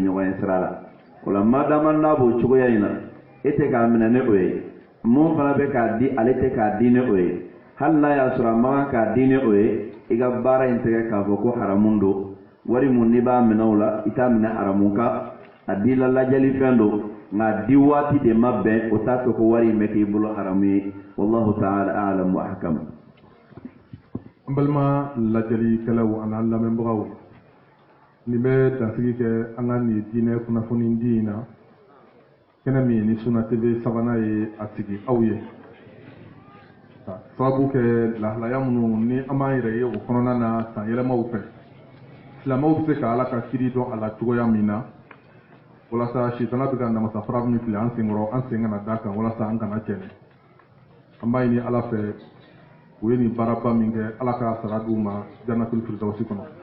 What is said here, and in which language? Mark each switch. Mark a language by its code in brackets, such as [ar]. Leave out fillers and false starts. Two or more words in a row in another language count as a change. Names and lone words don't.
[bm] ɲɔgɔn ye sira la o la madama n'a b'o cogoya in na e tɛ k'a minɛ ne o ye mun fana bɛ k'a di ale tɛ k'a di ne o ye hali n'a y'a sɔrɔ a man kan k'a di ne o ye i ka baara in tɛgɛ k'a fɔ ko haramun don wari mun n'i b'a minɛ o la i t'a minɛ haramun kan a di la lajɛlifɛn don nka di waati de ma bɛn o t'a to ko wari in bɛ k'i bolo haramu ye [ar] والله تعالى أعلم وأحكم. [bm] An balima lajɛlikɛlaw an'an lamɛnbagaw nin bɛ dansigi kɛ an ka nin diinɛ kunnafoni di in na kɛnɛ min ni Sunna TV sabanan ye a sigi aw ye ka sababu kɛ lahalaya minnu ni an b'an yɛrɛ ye o kɔnɔna na san yɛlɛmaw fɛ silamɛw bɛ se ka Ala ka kiri dɔn a la cogoya min na walasa sitana bɛ ka namasa fara min fili an senkɔrɔ an sen kana da kan walasa an kana cɛnɛ an b'a ɲini Ala fɛ u ye nin baaraba min kɛ Ala ka sara d'u ma [ar] جنة الفردوس [bm] kɔnɔ